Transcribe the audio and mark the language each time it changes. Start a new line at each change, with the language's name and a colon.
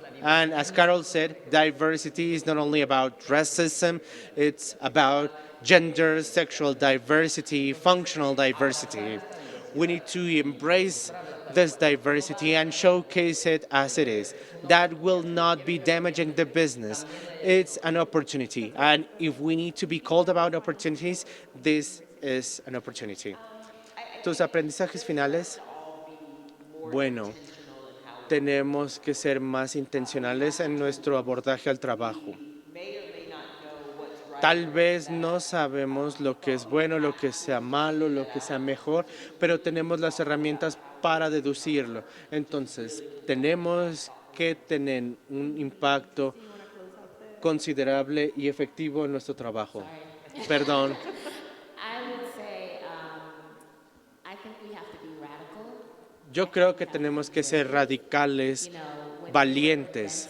English: And as Carol said, diversity is not only about racism, it's about gender, sexual diversity, functional diversity. We need to embrace this diversity and showcase it as it is. That will not be damaging the business. It's an opportunity. And if we need to be called about opportunities, this is an opportunity.
Spanish: ¿Tus aprendizajes finales? Bueno, tenemos que ser más intencionales en nuestro abordaje al trabajo. Tal vez no sabemos lo que es bueno, lo que sea malo, lo que sea mejor, pero tenemos las herramientas para deducirlo. Entonces, tenemos que tener un impacto considerable y efectivo en nuestro trabajo. Perdón.
English: I would say, I think we have to be radical.
Spanish: Yo creo que tenemos que ser radicales, valientes.